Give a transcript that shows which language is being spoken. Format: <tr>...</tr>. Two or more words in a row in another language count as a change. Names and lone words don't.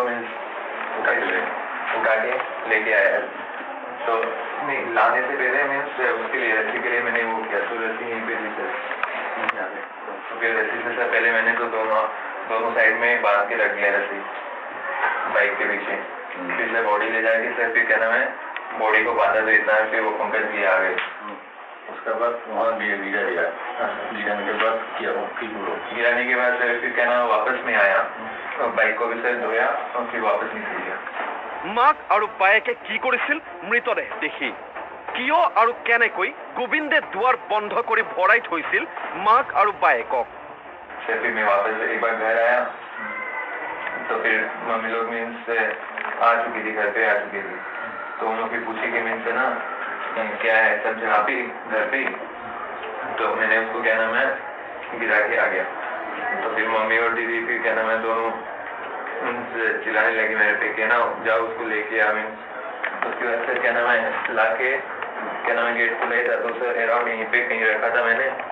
<hi>मीन्स उठा के लेके आया तो नहीं लाने से पहले मीन्स उसके लिए रस्सी के लिए मैंने वो किया तो रस्सी यहीं पे थी सर तो फिर रस्सी से सर पहले मैंने तो दोनों साइड में बांध के रख लिया रस्सी बाइक के पीछे फिर सर बॉडी ले जाके सर फिर क्या नाम है बॉडी को बांधा तो इतना है फिर वो पंकज भी आ गए उसके बाद वहाँ गिराने के बाद क्या गिराने के बाद सर फिर क्या नाम वापस नहीं आया बाइक को भी सर धोया और फिर वापस निकल गया</hi> <as>মাক আৰু বায়েকে কি কৰিছিল মৃতদেহ দেখি কিয় আৰু কেনেকৈ গোবিন্দে দুৱাৰ বন্ধ কৰি ভৰাই থৈছিল মাক আৰু বায়েকক</as> <hi>सर फिर मैं वापस एक बार घर आया तो फिर मम्मी लोग मीन्स आ चुकी थी घर पे आ चुकी थी तो उन्होंने फिर पूछी कि मीन्स ना क्या है सब जहाँ पे घर पे तो मैंने उसको क्या नाम है गिरा के आ गया तो फिर मम्मी और दीदी फिर क्या नाम है दोनों चिल्लाने लगी मेरे पे क्या ना जाओ उसको लेके आ मीन्स उसके बाद सर क्या नाम है ला के क्या नाम है गेट को ले था तो सर अराउंड यहीं पे कहीं रखा था मैंने</hi>